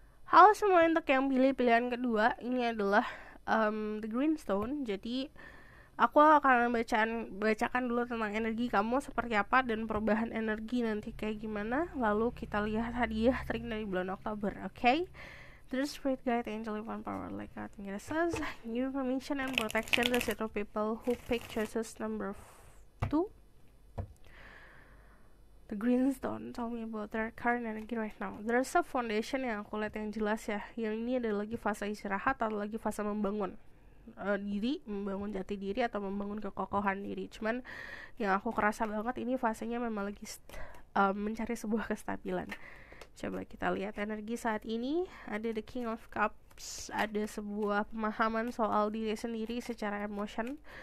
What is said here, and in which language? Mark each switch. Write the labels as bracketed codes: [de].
[id] Halo semua, untuk yang pilih pilihan kedua, ini adalah The Greenstone. Jadi aku akan bacakan dulu tentang energi kamu seperti apa dan perubahan energi nanti kayak gimana. Lalu kita lihat hadiah trik dari bulan Oktober. Okay? [en] There's spirit guide, angel divine power, like that. It says, give permission and protection to set of people who pick choices number 2. The Greenstone, tell me about their current energy right now. There's a foundation [id] yang aku lihat yang jelas ya. Yang ini ada lagi fase istirahat atau lagi fase membangun diri, membangun jati diri atau membangun kekokohan diri. Cuman yang aku kerasa banget ini fasenya memang lagi mencari sebuah kestabilan. Coba kita lihat energi saat ini. Ada the King of Cups, ada sebuah pemahaman soal diri sendiri secara emotion.